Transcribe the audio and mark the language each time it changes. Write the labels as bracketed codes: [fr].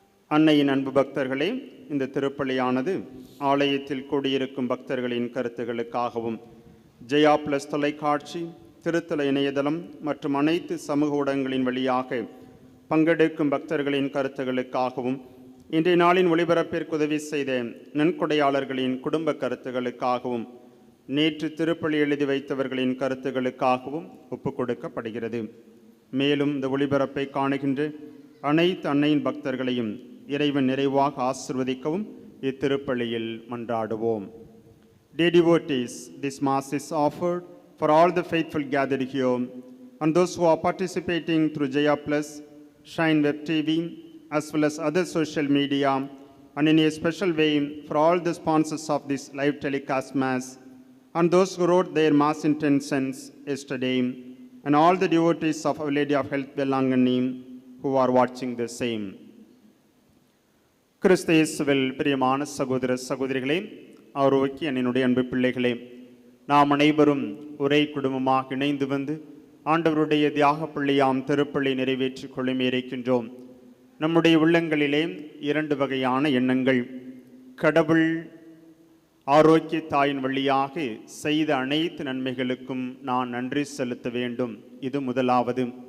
[ta] அன்னையின் அன்பு பக்தர்களே, இந்த திருப்பலியானது ஆலயத்தில் கூடியிருக்கும் பக்தர்களின் கருத்துகளுக்காகவும் ஜெயா பிளஸ் தொலைக்காட்சி, திருத்தல இணையதளம் மற்றும் அனைத்து சமூக ஊடகங்களின் வழியாக பங்கெடுக்கும் பக்தர்களின் கருத்துகளுக்காகவும் இன்றைய நாளின் ஒளிபரப்பிற்கு உதவி செய்த நன்கொடையாளர்களின் குடும்ப கருத்துகளுக்காகவும் நேற்று திருப்பலி எழுதி வைத்தவர்களின் கருத்துகளுக்காகவும் ஒப்புக் கொடுக்கப்படுகிறது. மேலும் இந்த ஒளிபரப்பை காணுகின்ற அனைத்து அன்னையின் பக்தர்களையும் இறைவன் நிறைவாக ஆசிர்வதிக்கவும் இத்திருப்பலியில் மன்றாடுவோம். [en] Dear devotees, this Mass is offered for all the faithful gathered here and those who are participating through Jaya Plus, Shine Web TV, as well as other social media, and in a special way for all the sponsors of this live telecast Mass, and those who wrote their Mass intentions yesterday, and all the devotees of Our Lady of Health Belangani who are watching the same. [ta] கிறிஸ்து இயேசுவில் பிரியமான சகோதர சகோதரிகளே, ஆரோக்கிய என்னுடைய அன்பு பிள்ளைகளே, நாம் அனைவரும் ஒரே குடும்பமாக இணைந்து வந்து ஆண்டவருடைய தியாக பள்ளியாம் திருப்பள்ளி நிறைவேற்றிக் கொள்ளுமே இருக்கின்றோம். நம்முடைய உள்ளங்களிலே இரண்டு வகையான எண்ணங்கள். கடவுள் ஆரோக்கிய தாயின் வழியாக செய்த அனைத்து நன்மைகளுக்கும் நான் நன்றி செலுத்த வேண்டும், இது முதலாவது.